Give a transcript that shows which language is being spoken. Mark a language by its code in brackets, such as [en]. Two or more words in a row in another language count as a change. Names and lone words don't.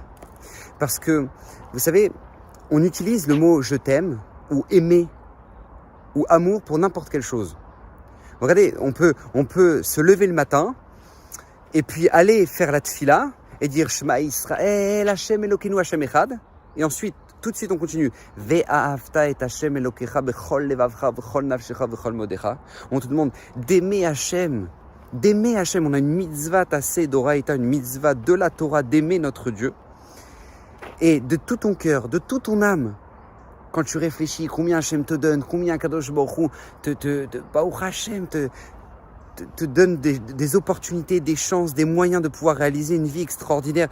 [fr] Parce que, vous savez, on utilise le mot « je t'aime » ou « aimer » ou amour pour n'importe quelle chose. Regardez, on peut se lever le matin et puis aller faire la tfila et dire [he] שמע ישראל, השם אלוקינו השם אחד, [fr] et ensuite, tout de suite, on continue. [he] ואהבת את השם אלוקיך בכל לבבך בכל נפשך בכל מאודך. [fr] On te demande d'aimer Hashem. D'aimer Hashem. On a une [he] מצוה עשה דאורייתא, [fr] une mitzvah de la Torah, d'aimer notre Dieu. Et de tout ton cœur, de toute ton âme. Quand tu réfléchis, combien Hashem te donne, combien [he] קדוש ברוך הוא ברוך השם [fr] te donne des opportunités, des chances, des moyens de pouvoir réaliser une vie extraordinaire.